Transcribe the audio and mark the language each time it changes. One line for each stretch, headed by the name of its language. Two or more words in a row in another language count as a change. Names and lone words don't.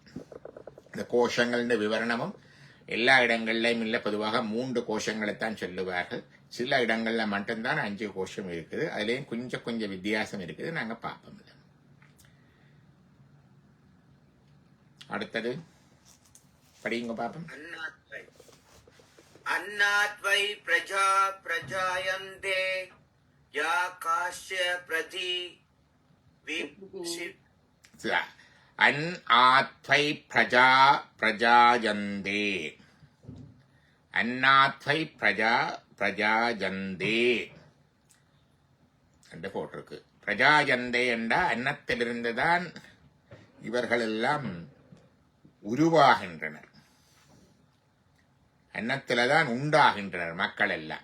Tamil: இந்த கோஷங்கள் விவரணமும் எல்லா இடங்கள்லயும் இல்ல, பொதுவாக 3 கோஷங்களைத்தான் சொல்லுவார்கள். சில இடங்கள்ல மட்டும்தான் 5 கோஷம் இருக்குது. அதுலயும் கொஞ்சம் வித்தியாசம் இருக்குது. நாங்க பார்ப்போம். அடுத்தது படிங்க பாப்போம்.
Sanskrit: अन्नात्वै प्रजा प्रजायन्ते या काश्य प्रति अन् आत्वै प्रजा प्रजायन्ते, अन्नात्वै प्रजा प्रजायन्ते
Tamil: என்று போட்டிருக்கு. பிரஜாயந்தே என்றா அன்னத்திலிருந்துதான் இவர்கள் எல்லாம் உருவாகின்றனர், அன்னத்தில்தான் உண்டாகின்றனர் மக்கள் எல்லாம்.